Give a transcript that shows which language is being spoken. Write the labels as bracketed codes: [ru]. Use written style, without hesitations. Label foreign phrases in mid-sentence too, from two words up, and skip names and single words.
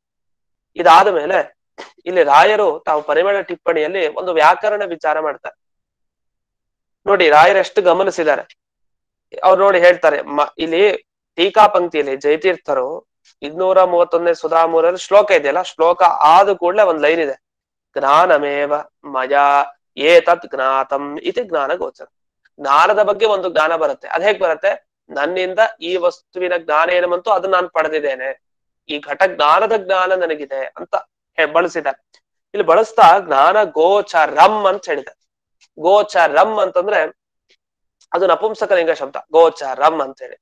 [kn] ಇದಾದ ಮೇಲೆ ಇಲ್ಲಿ ರಾಯರು ತಾವು ಪರಿಮಳ ಟಿಪ್ಪಣಿಯಲ್ಲಿ ಒಂದು ವ್ಯಾಕರಣ ವಿಚಾರ ಮಾಡ್ತಾರೆ. ನೋಡಿ ರಾಯರು ಎಷ್ಟು ಗಮನಿಸಿದ್ದಾರೆ. ಅವ್ರು ನೋಡಿ ಹೇಳ್ತಾರೆ, ಇಲ್ಲಿ ಟೀಕಾ ಪಂಕ್ತಿಯಲ್ಲಿ ಜಯತೀರ್ಥರು 231ನೇ ಸುಧಾಮೂರಲ್ಲಿ ಶ್ಲೋಕ ಇದೆಯಲ್ಲ, ಶ್ಲೋಕ ಆದ ಕೂಡಲೇ ಒಂದ್ ಲೈನ್ ಇದೆ, [sa] ಜ್ಞಾನಮೇವ ಮಯಾ ಏತತ್ ಜ್ಞಾತಂ ಇತಿ ಜ್ಞಾನ ಗೋಚರ. [kn] ಜ್ಞಾನದ ಬಗ್ಗೆ ಒಂದು ಜ್ಞಾನ ಬರುತ್ತೆ. ಅದ್ ಹೇಗ್ ಬರುತ್ತೆ? ನನ್ನಿಂದ ಈ ವಸ್ತುವಿನ ಜ್ಞಾನ ಏನು ಬಂತು ಅದನ್ನ ನಾನು ಪಡೆದಿದ್ದೇನೆ, ಈ ಘಟ ಜ್ಞಾನದ ಜ್ಞಾನ ನನಗಿದೆ ಅಂತ ಬಳಸಿದ್ದಾರೆ. ಇಲ್ಲಿ ಬಳಸ್ತಾ [sa] ಜ್ಞಾನ ಗೋಚರಂ [kn] ಅಂತ ಹೇಳಿದ್ದಾರೆ. ಗೋಚರಂ ಅಂತಂದ್ರೆ ಅದು ನಪುಂಸಕಲಿಂಗ ಶಬ್ದ, ಗೋಚರಂ ಅಂತ ಹೇಳಿ.